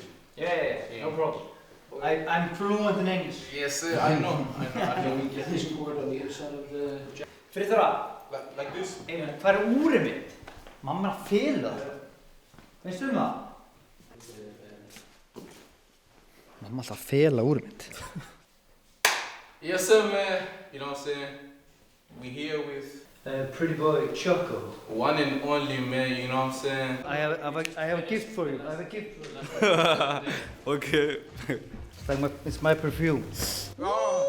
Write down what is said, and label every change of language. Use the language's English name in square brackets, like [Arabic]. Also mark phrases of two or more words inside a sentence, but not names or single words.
[English] Yeah, no problem. I'm fluent in English. Yes, sir, I know. Can we get this cord on the inside of the jacket? [Icelandic] Friðþóra, [English] Like this? [Icelandic] hvað er úrið mitt? Mamma er að fela það. Veistu það? Mamma er alltaf að fela úrið mitt. [English] Yes, sir, man. You know what I'm saying? We here with Pretty boy Choco. one and only, man. You know what I'm saying? I have a gift for you. Okay. It's my perfume.